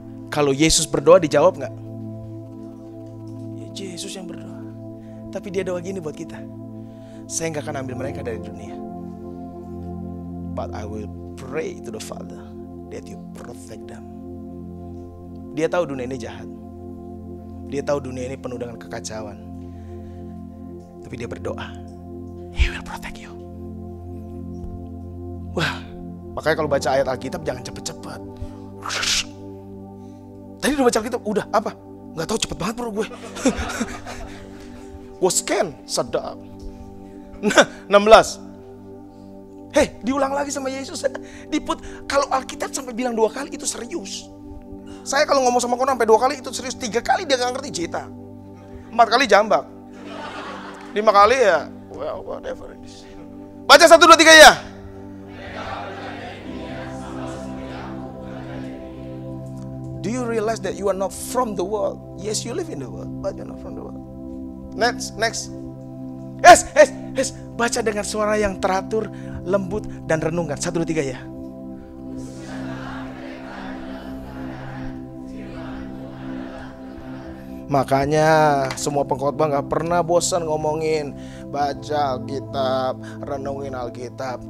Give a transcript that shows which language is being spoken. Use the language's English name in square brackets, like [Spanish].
[Indonesian] Kalau Yesus berdoa dijawab nggak? Ya, Yesus yang berdoa. Tapi dia doa gini buat kita. Saya nggak akan ambil mereka dari dunia. [English] But I will pray to the Father that you protect them. [Indonesian] Dia tahu dunia ini jahat. Dia tahu dunia ini penuh dengan kekacauan. Tapi dia berdoa, [English] He will protect you. [Indonesian] Wah, makanya kalau baca ayat Alkitab jangan cepet-cepet. Tadi udah baca Alkitab, udah apa? Gak tahu, cepet banget bro gue. Gue scan, sedap. Nah, 16. Diulang lagi sama Yesus. Kalau Alkitab sampai bilang 2 kali itu serius. Saya kalau ngomong sama konon sampai 2 kali itu serius. 3 kali dia gak ngerti cita. 4 kali jambak. 5 kali ya, [English] well whatever it is. [Indonesian] Baca 1, 2, 3 ya. [English] Do you realize that you are not from the world? Yes, you live in the world, but you're not from the world. Next. Yes. [Indonesian] Baca dengan suara yang teratur, lembut, dan renungkan. 1, 2, 3 ya. Makanya semua pengkhotbah gak pernah bosan ngomongin baca Alkitab, renungin Alkitab.